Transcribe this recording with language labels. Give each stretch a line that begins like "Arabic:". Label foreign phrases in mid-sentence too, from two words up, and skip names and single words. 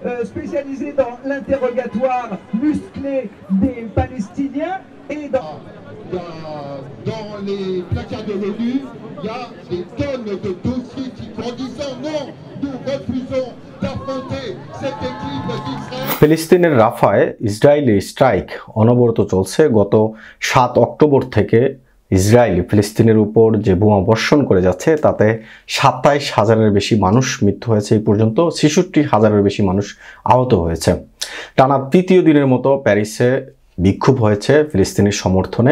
French: Spécialisé dans l'interrogatoire musclé des Palestiniens et dans les placards de l'ONU, il y a des tonnes de dossiers qui grandissent. Non, nous refusons d'affronter cette équipe d'Israël.
Bangla: ফিলিস্তিনের রাফায় ইসরায়েলি স্ট্রাইক অনবরত চলছে। গত 7 অক্টোবর থেকে ইসরায়েল ফিলিস্তিনের উপর যে বোমা বর্ষণ করে যাচ্ছে তাতে 27,000-এর বেশি মানুষ মৃত্যু হয়েছে এই পর্যন্ত, 66,000-এর বেশি মানুষ আহত হয়েছে। টানা তৃতীয় দিনের মতো প্যারিসে বিক্ষোভ হয়েছে ফিলিস্তিনের সমর্থনে।